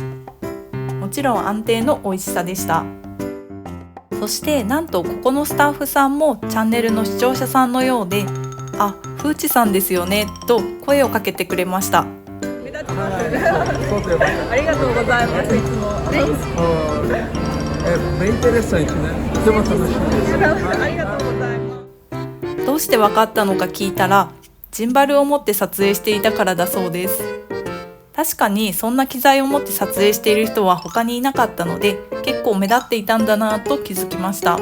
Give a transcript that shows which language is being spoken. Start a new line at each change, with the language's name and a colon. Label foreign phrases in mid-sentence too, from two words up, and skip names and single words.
Japanese: もちろん安定の美味しさでした。そしてなんとここのスタッフさんもチャンネルの視聴者さんのようで、あ、フーチさんですよねと声をかけてくれました。目立ちます。ありがとうございます。いつも。
Portuguese: bem interessante, né?
Japanese: とても楽しみです。ありがとうございます。どうして分かったのか聞いたら、ジンバルを持って撮影していたからだそうです。確かにそんな機材を持って撮影している人は他にいなかったので、結構目立っていたんだなと気づきました。